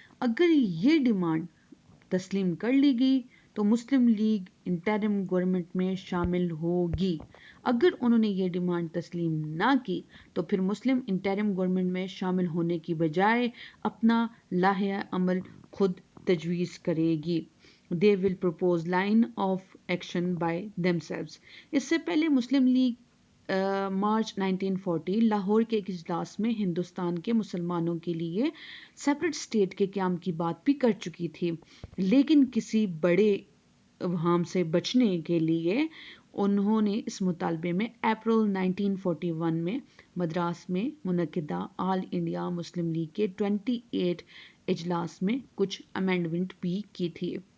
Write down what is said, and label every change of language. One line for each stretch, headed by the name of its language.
Urdu: اگر یہ ڈیمانڈ تسلیم کر لی گئی تو مسلم لیگ انٹرم گورنمنٹ میں شامل ہوگی. اگر انہوں نے یہ ڈیمانڈ تسلیم نہ کی تو پھر مسلم انٹرم گورنمنٹ میں شامل ہونے کی بجائے اپنا لائحہ عمل خود تجویز کرے گی.
English: They will propose line of action by themselves.
Urdu: اس سے پہلے مسلم لیگ مارچ 1940 لاہور کے ایک اجلاس میں ہندوستان کے مسلمانوں کے لیے سیپریٹ اسٹیٹ کے قیام کی بات بھی کر چکی تھی، لیکن کسی بڑے ابہام سے بچنے کے لیے انہوں نے اس مطالبے میں اپریل 1941 میں مدراس میں منعقدہ آل انڈیا مسلم لیگ کے 28 اجلاس میں کچھ امینڈمنٹ بھی کی تھی،